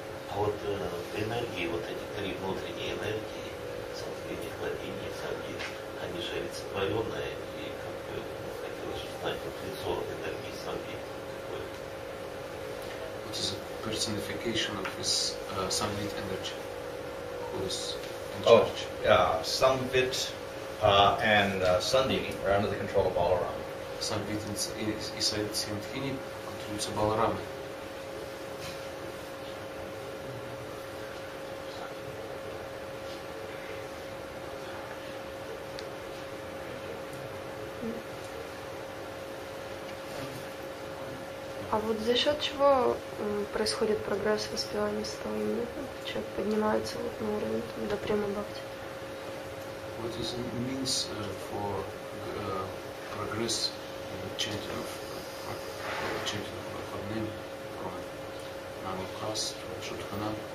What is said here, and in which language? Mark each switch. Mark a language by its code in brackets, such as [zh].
[ru] А вот энергии, вот эти три внутренние энергии, сотворение, хладение, садьи, они же олицетворенные, и как бы хотелось узнать вот лицо энергии садьи какое. [en] What is a personification of this Samvit energy? Who is in charge? Samvit and Sandini are under the control of Balaram. [ru] Самвит и Сандхини контролируются Баларамой. А вот за счет чего происходит прогресс в воспевании святого имени? Человек поднимается вот на уровень до према бхакти. [en] What is it means for progress in the chanting of God's name from Namakas to Shudhana?